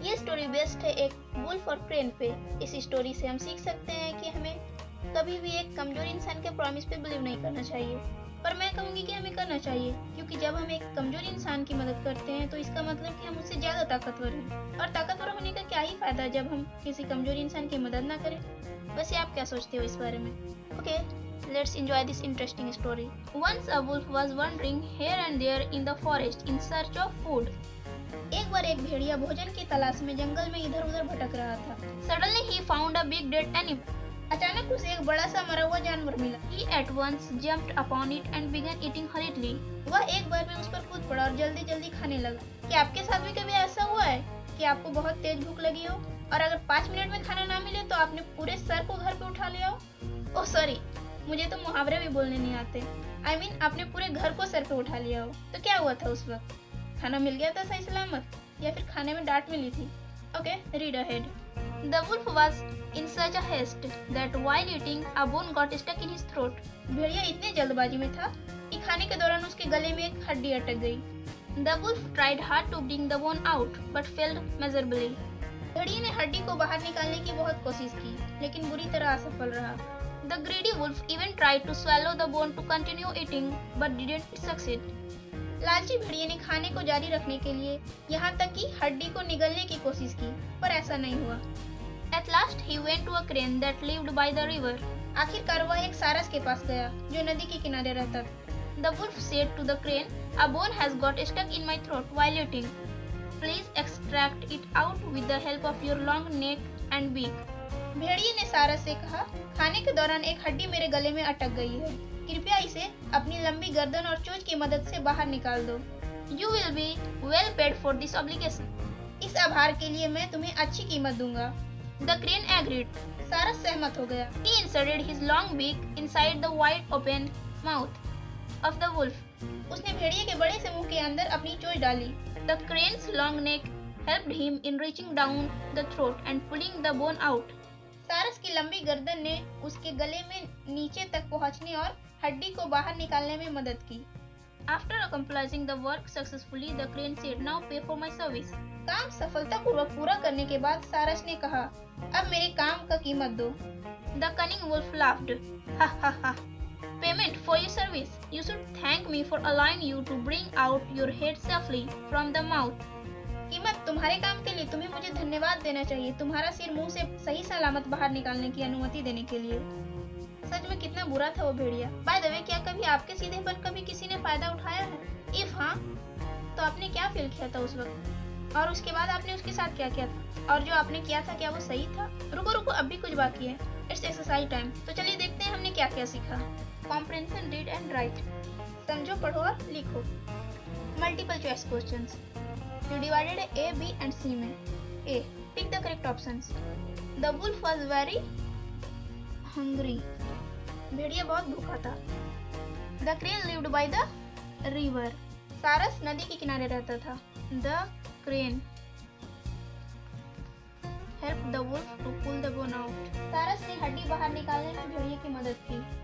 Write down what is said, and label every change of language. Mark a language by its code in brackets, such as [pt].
[hi] ये story based है एक वुल्फ और क्रेन पे। इस स्टोरी से हम सीख सकते हैं कि हमें कभी भी एक कमजोर इंसान के प्रॉमिस पे बिलीव नहीं करना चाहिए, पर मैं कहूँगी कि हमें करना चाहिए, क्योंकि जब हम एक कमजोर इंसान की मदद करते हैं तो इसका मतलब कि हम उससे ज्यादा ताकतवर हैं। और ताकतवर होने का क्या ही फायदा जब हम किसी कमजोर इंसान की मदद ना करें। वैसे आप क्या सोचते हो इस बारे में? [en] Okay, let's enjoy this interesting story. Once a wolf was wandering here and there in the forest in search of food. [hi] एक बार एक भेड़िया भोजन की तलाश में जंगल में इधर-उधर भटक रहा था। [en] Suddenly he found a big dead animal. [hi] अचानक उसे एक बड़ा सा मरा हुआ जानवर मिला। [en] He at once jumped upon it and began eating hurriedly. [hi] वह एक बार में उस पर कूद पड़ा और जल्दी-जल्दी खाने लगा। क्या आपके साथ भी कभी ऐसा हुआ है कि आपको बहुत तेज भूख लगी हो और अगर 5 मिनट में खाना ना मिले तो आपने पूरे सर को घर पे उठा लिया हो? ओह सॉरी, मुझे तो मुहावरे भी बोलने नहीं आते। [en] I mean, [hi] आपने पूरे घर को सर पे उठा लिया हो। तो क्या हुआ था उस वक्त? खाना मिल गया था सही सलामत या फिर खाने में डांट मिली थी? [en] Okay, read ahead. The wolf was in such a haste that while eating, a bone got stuck in his throat. [hi] भेड़िया इतने जल्दबाजी में था कि खाने के दौरान उसके गले में एक हड्डी अटक गई। [en] The wolf tried hard to bring the bone out, but failed miserably. [hi] भेड़िए ने हड्डी को बाहर निकालने की बहुत कोशिश की, लेकिन बुरी तरह असफल रहा। [en] The greedy wolf even tried to swallow the bone to continue eating, but didn't succeed. [hi] लालची भेड़िए ने खाने को जारी रखने के लिए यहाँ तक कि हड्डी को निगलने की कोशिश की, पर ऐसा नहीं हुआ। [en] At last he went to a crane that lived by the river. [hi] आखिरकार वह एक सारस के पास गया, जो नदी के किनारे रहता था। [en] The wolf said to the crane, "A bone has got stuck in my throat while eating. Please extract it out with the help of your long neck and beak." [hi] भेड़िए ने सारस से कहा, खाने के दौरान एक हड्डी मेरे गले में अटक गई है, कृपया इसे अपनी लंबी गर्दन और चोंच की मदद से बाहर निकाल दो। [en] You will be well paid for this obligation. [hi] इस आभार के लिए मैं तुम्हें अच्छी कीमत दूंगा। [en] The crane agreed. [hi] सारस सहमत हो गया। [en] He inserted his long beak inside the wide open mouth of the wolf. [hi] उसने भेड़िए के बड़े से मुंह के अंदर अपनी चोंच डाली। [en] The crane's long neck helped him in reaching down the throat and pulling the bone out. [hi] सारस की लंबी गर्दन ने उसके गले में नीचे तक पहुंचने और हड्डी को बाहर निकालने में मदद की। [en] After accomplishing the work successfully, the crane said, "Now pay for my service." [hi] काम सफलतापूर्वक पूरा करने के बाद सारस ने कहा, अब मेरे काम का कीमत दो। [en] The cunning wolf laughed. Ha ha ha. Payment for your service. You should thank me for allowing you to bring out your head safely from the mouth. [hi] कीमत तुम्हारे काम के लिए तुम्हें मुझे धन्यवाद देना चाहिए, तुम्हारा सिर मुंह से सही सलामत बाहर निकालने की अनुमति देने के लिए। सच में कितना बुरा था वो भेड़िया। [en] by the way, [hi] क्या कभी आपके सीधे पर कभी किसी ने फायदा उठाया है? इफ हाँ, तो आपने क्या फील किया था उस वक्त, और उसके बाद आपने उसके साथ क्या किया था, और जो आपने किया था क्या वो सही था? रुको, अब भी कुछ बाकी है। [en] It's exercise time. [hi] तो चलिए देखते हैं हमने क्या क्या सीखा। [en] Comprehension, read and write. [hi] समझो, पढ़ो और लिखो। [en] Multiple choice questions. You divided A, B and C में। A. Pick the correct options. The wolf was very hungry. [hi] भेड़िया बहुत भूखा था। [en] The crane lived by the river. [hi] सारस नदी के किनारे रहता था। [en] The crane helped the wolf to pull the bone out. [hi] सारस ने हड्डी बाहर निकालने में भेड़िए की मदद की।